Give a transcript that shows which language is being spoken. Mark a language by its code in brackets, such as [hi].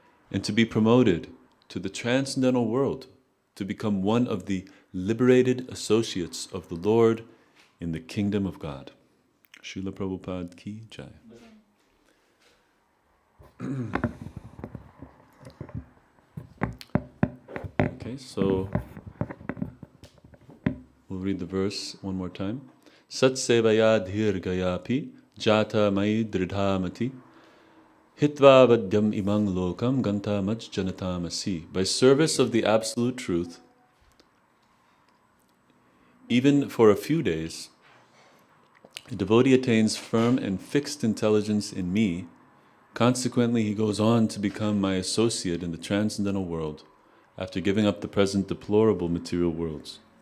[en] and to be promoted to the transcendental world, to become one of the liberated associates of the Lord in the kingdom of God. [hi] Srila Prabhupada ki jai. [en] Okay, so we'll read the verse one more time. [sa] Sat-sevayādīrghayāpi jātā mayi dṛḍhā hitvāvadyam imaṁ lokaṁ gantā maj-janatām. [en] By service of the absolute truth, even for a few days, a devotee attains firm and fixed intelligence in me. Consequently, he goes on to become my associate in the transcendental world, after giving up the present deplorable material worlds.